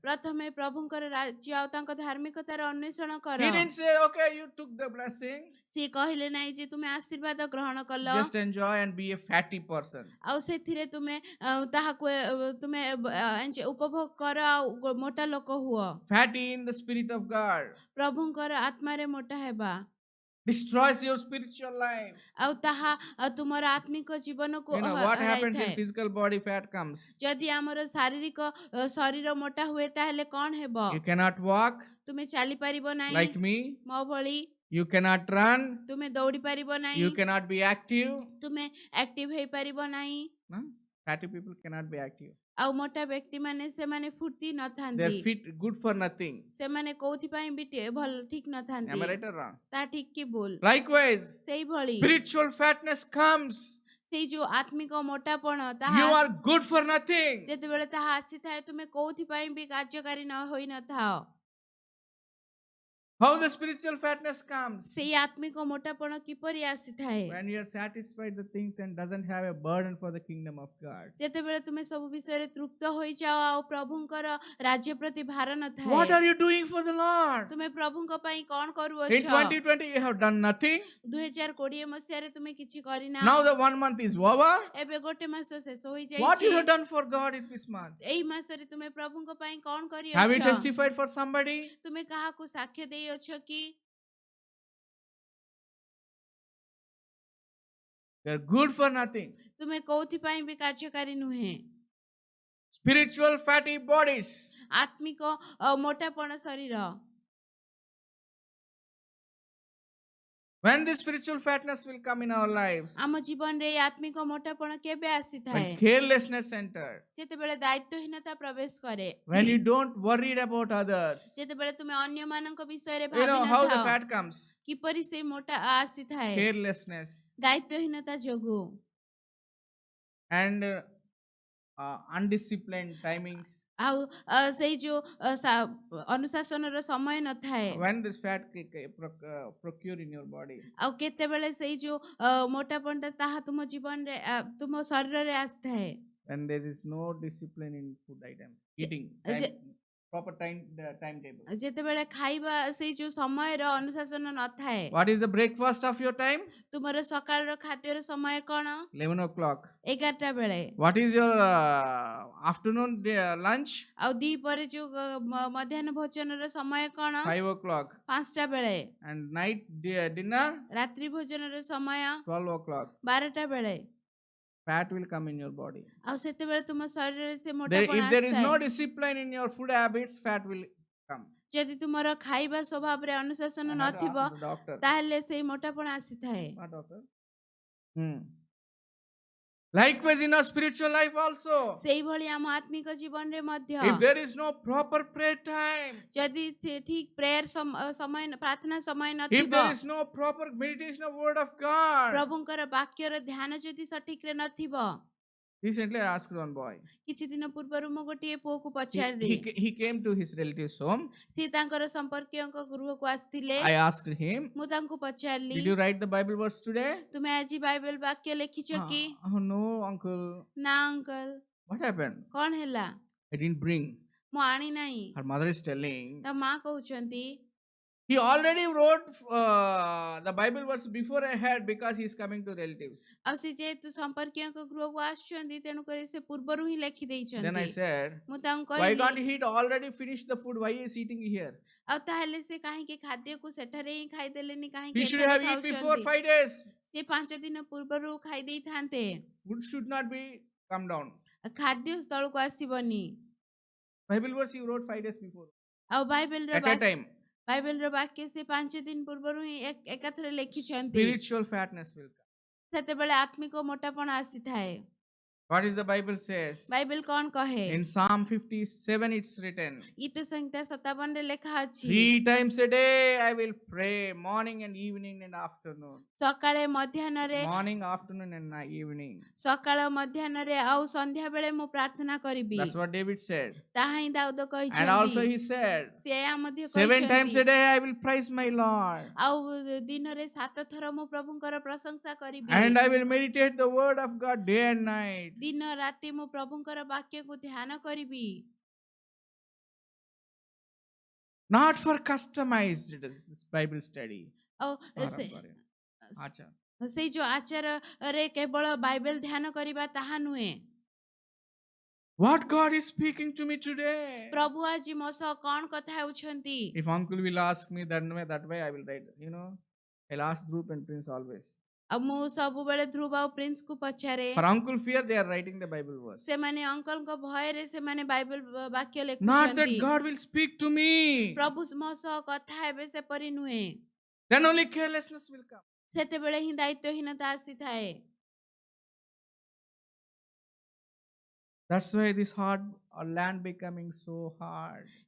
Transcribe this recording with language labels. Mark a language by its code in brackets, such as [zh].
[or] ପ୍ରଥମେ ପ୍ରଭୁଙ୍କର ରାଜ୍ୟ ଆଉ ତାଙ୍କ ଧାର୍ମିକତାର ଅନ୍ୱେଷଣ କର। [en] He didn't say, okay, you took the blessing. [or] ସିଏ କହିଲେ ନାହିଁ ଯେ ତୁମେ ଆଶୀର୍ବାଦ ଗ୍ରହଣ କଲ [en] Just enjoy and be a fatty person. [or] ଆଉ ସେଥିରେ ତୁମେ ତାହାକୁ ତୁମେ ଉପଭୋଗ କର ଆଉ ମୋଟା ଲୋକ ହୁଅ। [en] Fatty in the spirit of God. [or] ପ୍ରଭୁଙ୍କର ଆତ୍ମାରେ ମୋଟା ହେବା [en] Destroys your spiritual life. [or] ଆଉ ତାହା ତୁମର ଆତ୍ମିକ ଜୀବନକୁ [en] You know what happens in [or] ହରାଇଥାଏ। [en] physical body fat comes. [or] ଯଦି ଆମର ଶାରୀରିକ ଶରୀର ମୋଟା ହୁଏ ତାହେଲେ କଣ ହେବ? [en] You cannot walk [or] ତୁମେ ଚାଲିପାରିବ ନାହିଁ [en] like me. [or] ମୋ ଭଳି, [en] You cannot run. [or] ତୁମେ ଦୌଡ଼ି ପାରିବ ନାହିଁ, [en] You cannot be active. [or] ତୁମେ ଆକ୍ଟିଭ ହେଇପାରିବ ନାହିଁ। [en] No? Fatty people cannot be active. [or] ଆଉ ମୋଟା ବ୍ୟକ୍ତିମାନେ ସେମାନେ ଫୁର୍ତ୍ତି [en] They [or] ନଥାନ୍ତି, [en] are fit, good for nothing. [or] ସେମାନେ କୋଉଥିପାଇଁ ବି ଭଲ ଠିକ ନଥାନ୍ତି। [en] Am I right or wrong? [or] ତା ଠିକ କି ଭୁଲ? [en] Likewise, [or] ସେଇଭଳି [en] spiritual fatness comes. [or] ସେଇ ଯୋଉ ଆତ୍ମିକ ମୋଟାପଣ [en] You [or] ତାହା [en] are good for nothing. [or] ଯେତେବେଳେ ତାହା ଆସିଥାଏ ତୁମେ କୋଉଥିପାଇଁ ବି କାର୍ଯ୍ୟକାରୀ ହୋଇନଥାଅ। [en] How the spiritual fatness comes? [or] ସେଇ ଆତ୍ମିକ ମୋଟାପଣ କିପରି ଆସିଥାଏ? [en] When you are satisfied the things and doesn't have a burden for the kingdom of God. [or] ଯେତେବେଳେ ତୁମେ ସବୁ ବିଷୟରେ ତୃପ୍ତ ହୋଇଯାଅ ଆଉ ପ୍ରଭୁଙ୍କର ରାଜ୍ୟ ପ୍ରତି ଭାର ନଥାଏ। [en] What are you doing for the Lord? [or] ତୁମେ ପ୍ରଭୁଙ୍କ ପାଇଁ କଣ [en] In [or] କରୁଅଛ? [en] 2020 you have done nothing. [or] 2020 ମସିହାରେ ତୁମେ କିଛି କରିନା। [en] Now the 1 month is over. [or] ଏବେ ଗୋଟେ ମାସ ଶେଷ [en] What [or] ହୋଇଯାଇଛି। [en] you have done for God in this month? [or] ଏଇ ମାସରେ ତୁମେ ପ୍ରଭୁଙ୍କ ପାଇଁ କଣ [en] Have you [or] କରିଅଛ? [en] testified for somebody? [or] ତୁମେ କାହାକୁ ସାକ୍ଷ୍ୟ ଦେଇଅଛ କି? [en] You are good for nothing. [or] ତୁମେ କୋଉଥିପାଇଁ ବି କାର୍ଯ୍ୟକାରୀ ନୁହେଁ। [en] Spiritual fatty bodies. [or] ଆତ୍ମିକ ମୋଟାପଣ ଶରୀର। [en] When this spiritual fatness will come in our lives? [or] ଆମ ଜୀବନରେ ଏଇ ଆତ୍ମିକ ମୋଟାପଣ କେବେ ଆସିଥାଏ? [en] When carelessness enters. [or] ଯେତେବେଳେ ଦାୟିତ୍ୱହୀନତା ପ୍ରବେଶ କରେ, [en] When you don't worry about others. [or] ଯେତେବେଳେ ତୁମେ ଅନ୍ୟମାନଙ୍କ ବିଷୟରେ [en] You know how the [or] ଭାବିନଥାଅ, [en] fat comes? [or] କିପରି ସେଇ ମୋଟା ଆସିଥାଏ? [en] Carelessness. [or] ଦାୟିତ୍ୱହୀନତା ଯୋଗୁ [en] And undisciplined timings. [or] ଆଉ ସେଇ ଯୋଉ ଅନୁଶାସନର ସମୟ ନଥାଏ। [en] When this fat procure in your body. [or] ଆଉ କେତେବେଳେ ସେଇ ଯୋଉ ମୋଟାପଣଟା ତାହା ତୁମ ଜୀବନରେ ତୁମ ଶରୀରରେ ଆସିଥାଏ। [en] When there is no discipline in food item. Eating. Proper timetable. [or] ଯେତେବେଳେ ଖାଇବା ସେଇ ଯୋଉ ସମୟର ଅନୁଶାସନ ନଥାଏ। [en] What is the breakfast of your time? [or] ତୁମର ସକାଳର ଖାଦ୍ୟର ସମୟ କଣ? [en] 11 o'clock. [or] 11ଟା ବେଳେ। [en] What is your afternoon lunch? [or] ଆଉ ଦି ପରେ ଯୋଉ ମଧ୍ୟାହ୍ନ ଭୋଜନର ସମୟ କଣ? [en] 5 o'clock. [or] 5ଟା ବେଳେ। [en] And night dinner? [or] ରାତ୍ରି ଭୋଜନର ସମୟ [en] 12 o'clock. [or] 12ଟା ବେଳେ। [en] Fat will come in your body. [or] ଆଉ ସେତେବେଳେ ତୁମ ଶରୀରରେ ସେ [en] If [or] ମୋଟାପଣ [en] there is no [or] ଆସିଥାଏ। [en] discipline in your food habits, fat will come. [or] ଯଦି ତୁମର ଖାଇବା ସ୍ୱଭାବରେ ଅନୁଶାସନ [en] I had to [or] ନଥିବ [en] ask the doctor. [or] ତାହେଲେ ସେଇ ମୋଟାପଣ ଆସିଥାଏ। [en] What doctor? Likewise in our spiritual life also. [or] ସେଇଭଳି ଆମ ଆତ୍ମିକ ଜୀବନରେ ମଧ୍ୟ [en] If there is no proper prayer time, [or] ଯଦି ଠିକ ପ୍ରେୟର ସମୟ ପ୍ରାର୍ଥନା ସମୟ [en] if [or] ନଥିବ, [en] there is no proper meditation of word of God. [or] ପ୍ରଭୁଙ୍କର ବାକ୍ୟର ଧ୍ୟାନ ଯଦି ସଠିକରେ ନଥିବ। [en] Recently I asked one boy. [or] କିଛି ଦିନ ପୂର୍ବରୁ ମୁଁ ଗୋଟିଏ ପୁଅକୁ [en] He, [or] ପଚାରିଲି, [en] he came to his relatives home. [or] ସେ ତାଙ୍କର ସମ୍ପର୍କୀୟଙ୍କ ଗୃହକୁ ଆସିଥିଲେ। [en] I asked him, [or] ମୁଁ ତାଙ୍କୁ ପଚାରିଲି, [en] did you write the Bible verse today? [or] ତୁମେ ଆଜି ବାଇବେଲ ବାକ୍ୟ ଲେଖିଛ କି? [en] Oh no, uncle. [or] ନା ଅଙ୍କଲ। [en] What happened? [or] କଣ ହେଲା? [en] I didn't bring. [or] ମୁଁ ଆଣି ନାହିଁ। [en] Her mother is telling. [or] ତା ମା କହୁଛନ୍ତି, [en] He already wrote the Bible verse before I had because he is coming to relatives. [or] ଆଉ ସେ ଯେହେତୁ ସମ୍ପର୍କୀୟଙ୍କ ଗୃହକୁ ଆସୁଛନ୍ତି, ତେଣୁକରି ସେ ପୂର୍ବରୁ ହିଁ ଲେଖି [en] Then I [or] ଦେଇଛନ୍ତି। [en] said, [or] ମୁଁ ତାଙ୍କୁ [en] why can't [or] କହିଲି, [en] he already finish the food? Why is he eating here? [or] ଆଉ ତାହେଲେ ସେ କାହିଁକି ଖାଦ୍ୟକୁ ସେଠାରେ ହିଁ ଖାଇଦେଲେନି, କାହିଁକି [en] He should [or] ଏଠାରେ [en] have eaten before [or] ଖାଉଛନ୍ତି? [en] 5 days. [or] ସେ 5 ଦିନ ପୂର୍ବରୁ ଖାଇ ଦେଇଥାନ୍ତେ। [en] Food should not be come down. [or] ଖାଦ୍ୟ ସ୍ଥଳକୁ ଆସିବନି। [en] Bible verse he wrote 5 days before. [or] ଆଉ ବାଇବେଲର [en] At a time. [or] ବାକ୍ୟ ସେ 5 ଦିନ ପୂର୍ବରୁ ହିଁ ଏକାଥରେ ଲେଖିଛନ୍ତି। [en] Spiritual fatness will come. [or] ସେତେବେଳେ ଆତ୍ମିକ ମୋଟାପଣ ଆସିଥାଏ। [en] What is the Bible says? [or] Bible କଣ କହେ? [en] In Psalm 57 it's written. [or] ଗୀତ ସଂହିତା 57 ରେ ଲେଖା ଅଛି, [en] 3 times a day I will pray, morning and evening and afternoon. [or] ସକାଳେ ମଧ୍ୟାହ୍ନରେ, [en] Morning, afternoon and evening. [or] ସକାଳ ମଧ୍ୟାହ୍ନରେ ଆଉ ସନ୍ଧ୍ୟା ବେଳେ ମୁଁ ପ୍ରାର୍ଥନା କରିବି। [en] That's what David said. [or] ତାହା ହିଁ ଦାଉଦ [en] And also [or] କହିଛନ୍ତି। [en] he said, [or] ସେ ଏହା ମଧ୍ୟ [en] 7 times [or] କହିଛନ୍ତି, [en] a day I will praise my Lord. [or] ଆଉ ଦିନରେ 7 ଥର ମୁଁ ପ୍ରଭୁଙ୍କର ପ୍ରଶଂସା କରିବି। [en] And I will meditate the word of God day and night. [or] ଦିନ ରାତି ମୁଁ ପ୍ରଭୁଙ୍କର ବାକ୍ୟକୁ ଧ୍ୟାନ କରିବି। [en] Not for customized Bible study. [or] ଆଉ [hi] Acha. [or] ସେଇ ଯୋଉ ଆଚାରରେ କେବଳ ବାଇବେଲ ଧ୍ୟାନ କରିବା ତାହା ନୁହେଁ। [en] What God is speaking to me today? [or] ପ୍ରଭୁ ଆଜି ମୋ ସହ କଣ କଥା ହେଉଛନ୍ତି? [en] If uncle will ask me that way, I will write. I'll ask Dhruv and Prince always. [or] ଆଉ ମୁଁ ସବୁବେଳେ ଧ୍ରୁବ ଆଉ ପ୍ରିନ୍ସକୁ ପଚାରେ। [en] For uncle fear, they are writing the Bible verse. [or] ସେମାନେ ଅଙ୍କଲଙ୍କ ଭୟରେ ସେମାନେ ବାଇବେଲ ବାକ୍ୟ [en] Not [or] ଲେଖୁଛନ୍ତି। [en] that God will speak to me. [or] ପ୍ରଭୁ ମୋ ସହ କଥା ହେବେ ସେପରି ନୁହେଁ। [en] Then only carelessness will come. [or] ସେତେବେଳେ ହିଁ ଦାୟିତ୍ୱହୀନତା ଆସିଥାଏ। [en] That's why this hard land becoming so hard.